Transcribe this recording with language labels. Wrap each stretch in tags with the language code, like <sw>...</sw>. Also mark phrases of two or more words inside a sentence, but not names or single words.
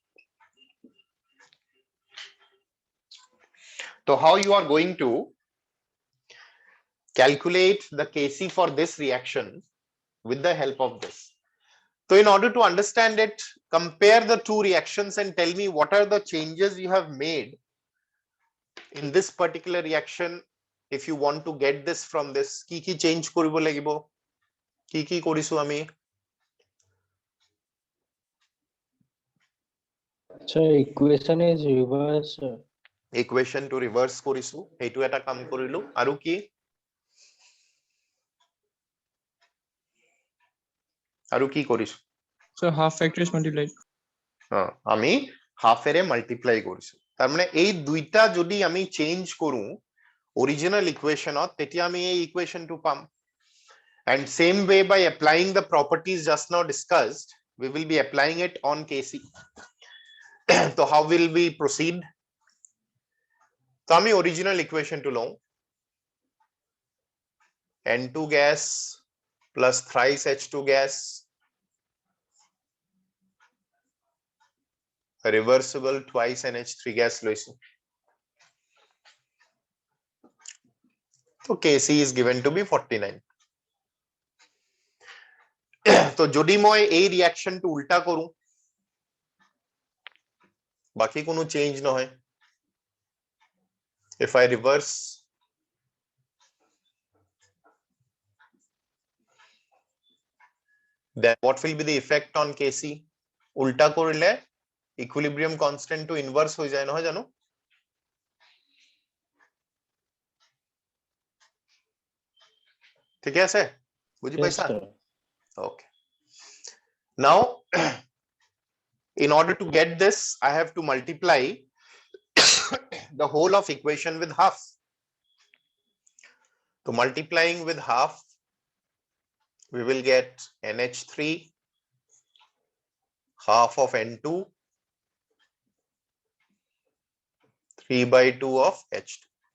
<en>So how you are going to calculate the Kc for this reaction with the help of this? So in order to understand it, compare the two reactions and tell me what are the changes you have made in this particular reaction. If you want to get this from this,</en> <as>কি change কৰিব লাগিব, কি কৰিছো আমি?</as> <en>So equation is reverse.</en> <as>Equation to reverse কৰিছো, এইটো এটা কাম কৰিলো, আৰু কি? আৰু কি কৰিছো?</as> <en>So half factor is multiplied.</en> <as>আমি হাফ এৰে মাল্টিপ্লাই কৰিছো। তাৰ মানে এই দুইটা যদি আমি চেঞ্জ কৰো</as> <en>original equationত,</en> <as>তেতিয়া আমি এই equationটো পাম।</as> <en>And same way, by applying the properties just now discussed, we will be applying it on Kc. So how will we proceed? So আমি original equation to লওঁ, N2 gas plus thrice H2 gas reversible twice NH3 gas লৈছো। So Kc is given to be 49.</en> <as>তো যদি মই এই রিঅ্যাকশনটো উল্টা কৰো, বাকি কোনো চেঞ্জ নহয়।</as> <en>If I reverse, then what will be the effect on Kc?</en> <as>উল্টা কৰিলে</as> <en>equilibrium constant</en> <as>টু ইনভার্স হৈ যায় নহয় জানো? ঠিক আছে, বুঝি</as> <en>Yes,</en> <as>পাইছা?</as> <en>sir. Okay. Now, in order to get this, I have to multiply the whole of equation with half. So multiplying with half, we will get NH3 half of N2 3/2 of H2.</en>